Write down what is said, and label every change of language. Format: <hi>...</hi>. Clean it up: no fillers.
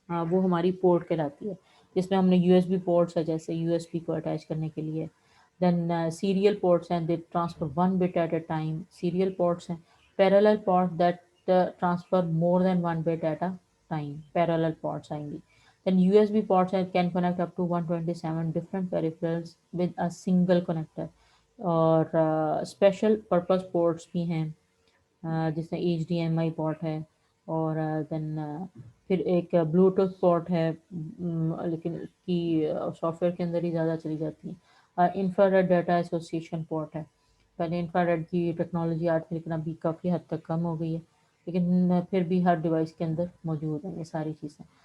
<ur>وہ ہماری پورٹ کہلاتی ہے، جس میں ہم نے یو ایس بی پورٹس ہے جیسے یو ایس بی کو اٹیچ کرنے کے لیے. دین سیریل پورٹس ہیں،</ur> <en>They transfer one bit at a time.</en> <ur>Serial ports ہیں.</ur> <en>Parallel port that transfer more than one bit at a time.</en> <ur>Parallel ports آئیں گی.</ur> <en>Then USB ports can connect up to 127 different peripherals with a single connector.</en> <ur>اور special purpose ports بھی ہیں جس میں H D M آئی port ہے، اور دین پھر ایک بلوٹوتھ پورٹ ہے لیکن اس کی سافٹ ویئر کے اندر ہی زیادہ چلی جاتی ہیں. انفراریڈ ڈیٹا ایسوسیشن پورٹ ہے. پہلے انفراریڈ کی ٹیکنالوجی آج لیکن ابھی کافی حد تک کم ہو گئی ہے، لیکن پھر بھی ہر ڈیوائس کے اندر موجود ہیں یہ ساری چیزیں.</ur>